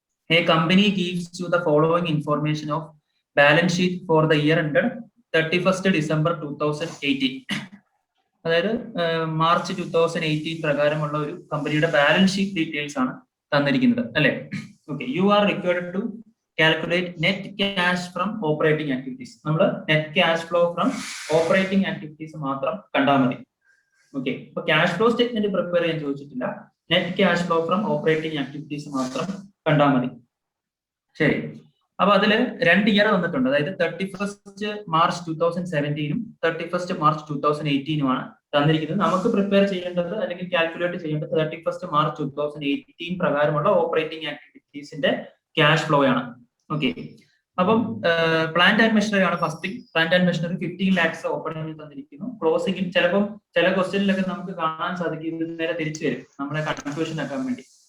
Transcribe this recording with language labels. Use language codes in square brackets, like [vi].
[en] A company gives you the following information of balance sheet for the year ended 31st December 2018. [ml] അതായത് March 2018 പ്രകാരമുള്ള ഒരു കമ്പനിയുടെ balance sheet details ആണ് തന്നിരിക്കുന്നത് അല്ലെ. [en] Okay, you are required to calculate net cash from operating activities. [ml] നമ്മൾ net cash flow from operating activities മാത്രം കണ്ടാൽ മതി. ഓക്കെ, അപ്പൊ ക്യാഷ് ഫ്ലോ സ്റ്റേറ്റ്മെന്റ് പ്രിപ്പയർ ചെയ്യാൻ ചോദിച്ചിട്ടില്ല, net cash flow from operating activities മാത്രം കണ്ടാൽ മതി. ശരി, അപ്പൊ അതില് 2 ഇയർ വന്നിട്ടുണ്ട്. അതായത് 31st March 2017 31st March 2018 തന്നിരിക്കുന്നത്. നമുക്ക് പ്രിപ്പയർ ചെയ്യേണ്ടത് അല്ലെങ്കിൽ കാൽക്കുലേറ്റ് ചെയ്യേണ്ടത് 31st March 2018 പ്രകാരമുള്ള ഓപ്പറേറ്റിംഗ് ആക്ടിവിറ്റീസിന്റെ ക്യാഷ് ഫ്ലോ ആണ്. ഓക്കെ, അപ്പം പ്ലാന്റ് ആൻഡ് മെഷീനറി ആണ് first thing. Plant and machinery 15 lakhs ഓപ്പണിംഗിൽ തന്നിരിക്കുന്നു. ക്ലോസിംഗിൽ ചിലപ്പം ചില ക്വസ്റ്റ്യനിലൊക്കെ നമുക്ക് കാണാൻ സാധിക്കും ഇത് നേരെ തിരിച്ചു വരും, നമ്മളെ കൺഫ്യൂഷൻ ആക്കാൻ വേണ്ടി.